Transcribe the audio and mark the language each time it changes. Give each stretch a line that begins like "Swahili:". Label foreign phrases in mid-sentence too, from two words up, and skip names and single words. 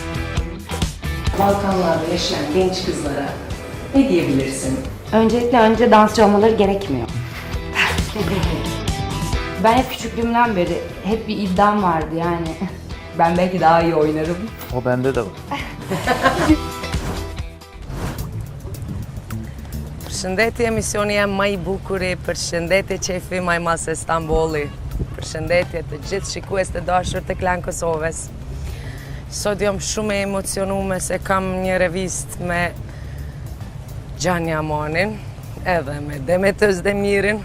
Turkish: Balkanlarda yaşayan genç kızlara ne diyebilirsin? Öncelikle dansçı olmaları gerekmiyor. Ben hep küçüklüğümden beri hep bir iddiam vardı yani. Ben belki daha iyi oynarım. O bende de var.
Albanian: Përshëndetje, misioni jam më i bukuri, përshëndetje qefi më i madh se Stamboli. Përshëndetje të gjithë shikues të dashur të Klan Kosovës. Sot jam shumë e emocionuar se kam një revistë me Gjan Yamanin, edhe me Demet Özdemirin.